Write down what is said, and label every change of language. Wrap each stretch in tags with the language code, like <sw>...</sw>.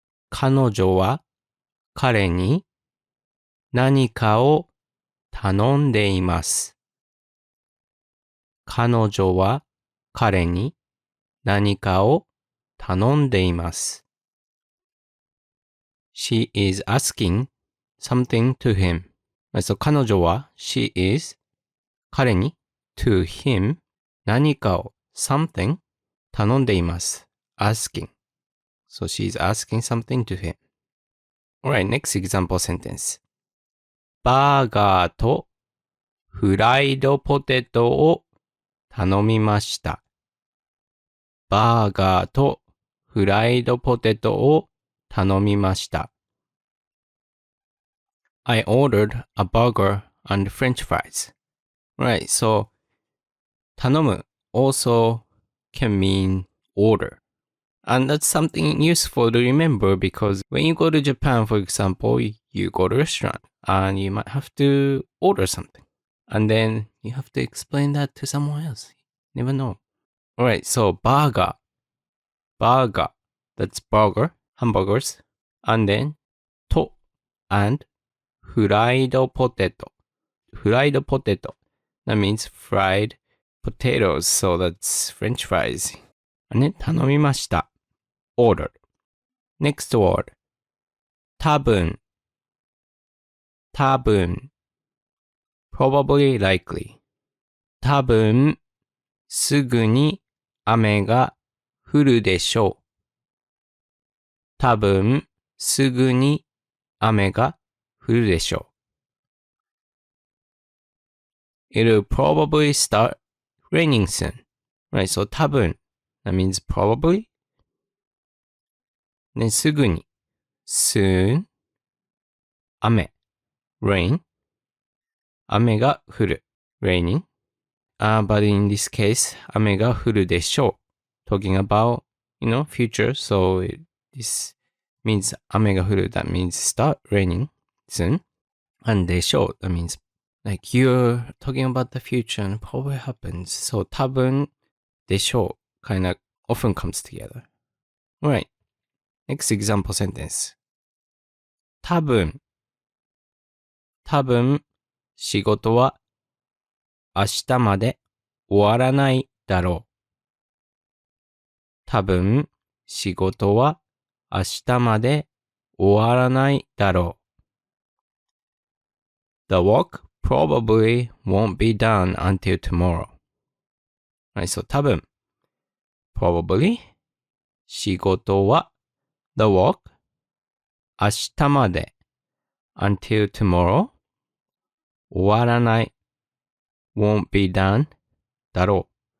<ja>彼女は彼に何かを頼んでいます。彼女は彼に何かを頼んでいます。</ja> <en>She is asking something to him. So 彼女は she is 彼に to him 何かを something 頼んでいます。 asking. So she is asking something to him. Alright, next example sentence.</en> <ja>バーガーとフライドポテトを頼みました。バーガーとフライドポテトを頼みました。</ja> <en>I ordered a burger and French fries. Right, so 頼む also can mean order. And that's something useful to remember because when you go to Japan, for example, you go to a restaurant and you might have to order something. And then you have to explain that to someone else. Never know. Alright, so burger. Burger. That's burger, hamburgers. And then, と and フライドポテト。</en> <ja>フライドポテト。</ja> <en>That means fried potatoes. So that's French fries.</en> <ja>ね、頼みました。</ja> <en>ordered. Next word.</en> <ja>多分。多分。</ja> <en>probably likely.</en> <ja>多分、すぐに雨が降るでしょう。多分、すぐに雨が降るでしょう。</ja> <en>It'll probably start raining soon. Right, so 多分 that means probably.</en> <ja>ね、すぐに soon 雨 rain 雨が降る raining.</ja> <en>But in this case</en> <ja>雨が降るでしょう</ja> <en>talking about, future. So this means</en> <ja>雨が降る</ja> <en>that means start raining soon. And でしょう that means like you're talking about the future and probably happens. So</en> <ja>多分でしょう</ja> <en>kind of often comes together. Alright. Next example sentence.</en> <ja>多分仕事は明日まで終わらないだろう。多分仕事は明日まで終わらないだろう。</ja> <en>The work probably won't be done until tomorrow. Right, so 多分 probably 仕事は the work 明日まで until tomorrow 終わらない won't be done だろう。</en>